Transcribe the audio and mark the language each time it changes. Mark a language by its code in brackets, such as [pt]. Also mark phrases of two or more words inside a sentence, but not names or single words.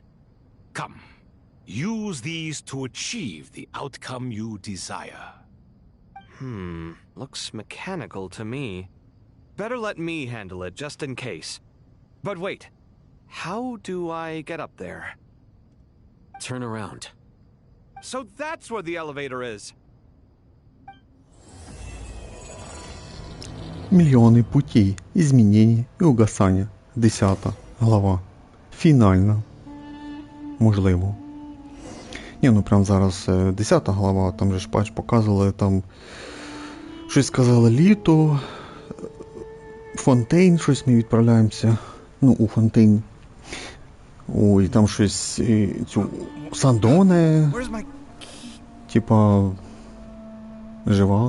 [en] Come, use these to achieve the outcome you desire. Looks mechanical to me. Better let me handle it, just in case. But wait, how do I get up there? Turn around. So that's where the elevator is. [ru] Миллионы путей изменений и угасания. 10 глава. [uk] Фінальна. Можливо. Ні, ну прям зараз 10 глава, там же ж патч показували, там щось сказали літо, Фонтейн, щось ми відправляємося, ну, у Фонтейн. Ой, там щось, цю, Сандоне, типа, жива.